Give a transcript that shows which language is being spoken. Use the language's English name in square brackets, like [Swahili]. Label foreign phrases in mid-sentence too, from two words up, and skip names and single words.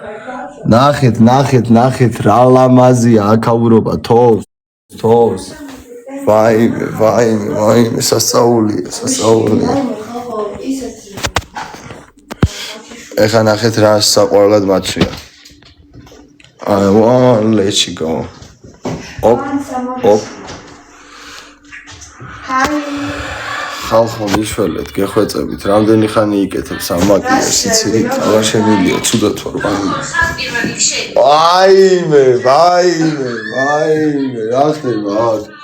[Georgian] ნახეთ რა ლამაზია აქაურობა თოს. ვაიმე, სასწაულია. ეხლა ნახეთ რა საყვარლად მაჩვია. [English] I want let you go. Op. [Georgian] ხალხო მიშველეთ, გეხვეწებით, რამდენი ხანი იკეთებს ამ მაკიაჟს, იცი? აბა შემილია, ცუდად ვარ. ვაიმე, რა ხდება აქ?